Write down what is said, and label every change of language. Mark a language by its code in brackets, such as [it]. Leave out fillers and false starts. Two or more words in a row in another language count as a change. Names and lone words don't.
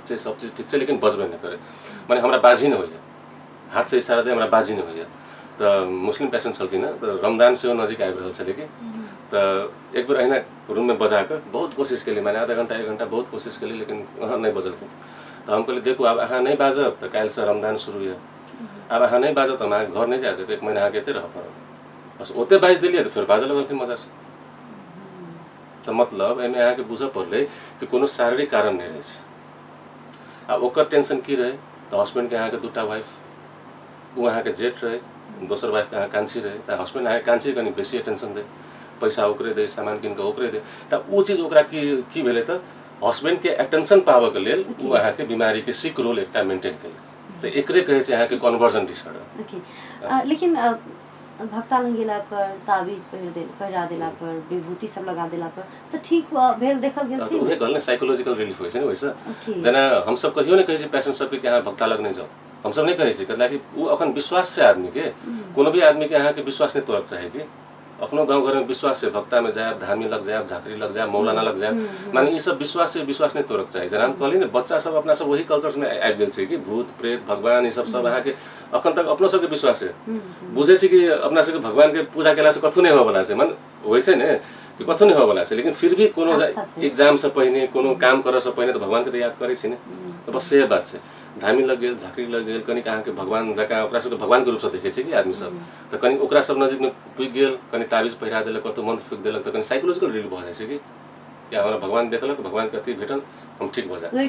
[mai] छै सब चीज ठीक छै लेकिन बजबे नहीं करे माने हमरा बाजी नहीं होइए हाथ से इशारा दे हमरा बाजी नहीं होइए तो मुस्लिम पेशेंट छलखिन तो रमजान से नजिक आबि रहल छलै कि तो एक बार अहिना रूम में बजा कर बहुत कोशिश केली माने आधा घंटा 1 घंटा बहुत कोशिश केली लेकिन अहाँ नहीं बजलखिन तो हम कहली देखो अब अहाँ नहीं बाजब तो काल्हि से रमजान शुरू है अब अहाँ नहीं बाजब तो हम घर नहीं जाते 1 महीना आगे एते रह पड़त बस ओते बाज दिलिए तो फिर बाजे लगलखिन मजा से तो मतलब एमे अहाँ के बुझ पड़ले कि कोनो शारीरिक कारण नहीं रहे छै अब ओकर टेंशन की रहे तो हस्बैंड के अहाँ के 2टा वाइफ वो अहाँ के जेठ रहे दोसर वाइफ के अहाँ कांची रहे तो हस्बैंड अहाँ कांची कनी बेसी टेंशन दे पैसा ओकरे दे सामान किन के ओकरे दे तो वो चीज ओकरा की भेले तो हस्बैंड के अटेंशन पावे के लेल वो अहाँ के बीमारी के [en] sick role [mai] एकटा मेंटेन केलक तो एकरे कहे छै अहाँ के [en] conversion disorder [mai] लेकिन भक्ता लग गेला पर ताबीज पहिरा देला पर विभूति सब लगा देला पर तो ठीक भेल देखल गेल छै तो उहे गल ने [en] psychological relief [mai] होय छै ने वैसे जना हम सब कहियो ने कहै छै पेशेंट सब के यहाँ भक्ता लग नहीं जाओ हम सब नहीं कहै छै कतला कि वो अखन विश्वास से आदमी के कोनो भी आदमी के यहाँ के विश्वास नहीं तोड़क चाहे कि अपनो गांव घर में विश्वास से भक्ता में जाए धामी लग जाए झाकरी लग जाए मौलाना लग जाए माने ये सब विश्वास से विश्वास नहीं तोड़क चाहे जना हम कहली ने बच्चा सब अपना सब वही कल्चर में आबि गेल छै कि भूत प्रेत भगवान ये सब अहाँ के अखन तक अपनो सब के विश्वास है बुझे छै कि अपना सब के भगवान के पूजा केला से कथु नहीं हो वाला छै मन होय छै ने कि कथु नहीं हो वाला छै लेकिन फिर भी कोनो एग्जाम से पहले कोनो काम करे से पहले तो भगवान के तो याद करे छै ने तो बस से बात छै धामी लग गेल झाकरी लग गेल कनी अहाँ के भगवान जका ओकरा सब भगवान के रूप से देखे छै कि आदमी सब तो कनी ओकरा सब नजदीक में पुग गेल कनी ताबीज पहिरा देलक कतो मंत्र फूक देलक तो कनी [en] psychological relief [mai] भ जाय छै कि या हमरा भगवान देखलक भगवान के अति भेटल हम ठीक भ जाय